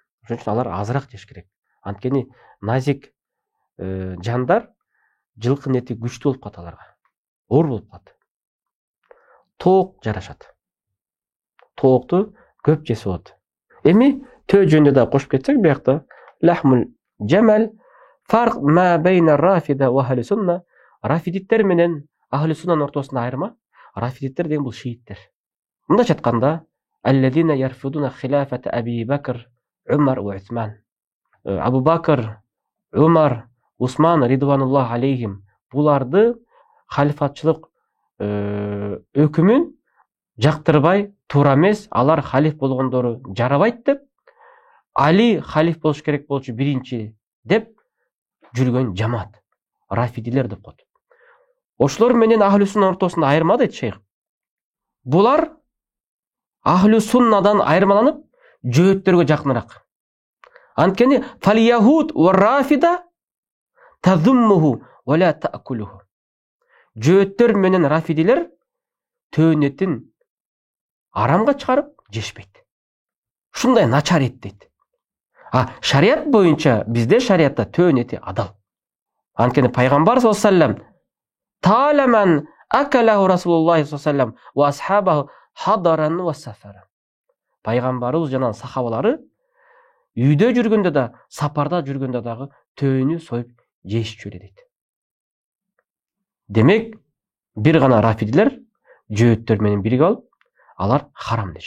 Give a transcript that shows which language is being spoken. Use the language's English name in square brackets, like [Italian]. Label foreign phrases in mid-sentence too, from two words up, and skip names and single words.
[Kyrgyz] Ошон үчүн алар азыраак жеш керек. Анткени назик жандар жылкынын эти күчтүү болуп калат аларга. Оор болуп калат. Тоок жарашат. Тоокту көп жесе болот. Эми төө жөнүндө да кошуп кетсек, биякта [Arabic] لحم الجمل فرق ما بين رافضة وأهل سنة. [Kyrgyz] Рафидиттер менен ахли суннанын ортосунда айырма. Рафидиттер деген бул шииттер. Мындайча айтканда, [Arabic] الذين يرفضون خلافة أبي بكر، عمر و عثمان. [Kyrgyz] Абу Бакр, Умар, Усман [Arabic] رضوان الله عليهم [Kyrgyz] буларды халифатчылык өкүмүн жактырбай, туура эмес, алар халиф болгондору жарабайт деп, Али халиф болуш керек болчу биринчи деп жүргөн жамаат. Рафидилер деп коет. Ошолор менен ахли сунна ортосунда айырма дейт шейх. Булар ахлу суннадан айырмаланып жөөттөргө жакыныраак. Анткени [Arabic] فاليهود والرافضة تذمه ولا تأكله. [Kyrgyz] Жөөттөр менен рафидилер төөн этин арамга чыгарып жешпейт. Ушундай начар эт дейт. Шарият боюнча бизде шариятта төөн эти адал. Анткени пайгамбар [Arabic] صلى الله عليه وسلم تعلمان أكله رسول الله صلى الله عليه وسلم وأصحابه حضرا وسفرا. [Kyrgyz] Пайгамбарыбыз жана сахабалары үйдө жүргөндө да, сапарда жүргөндө дагы төөнү союп жешчү эле дейт. Демек, бир гана рафидилер жөөттөр менен бирге алып, алар харам дешет.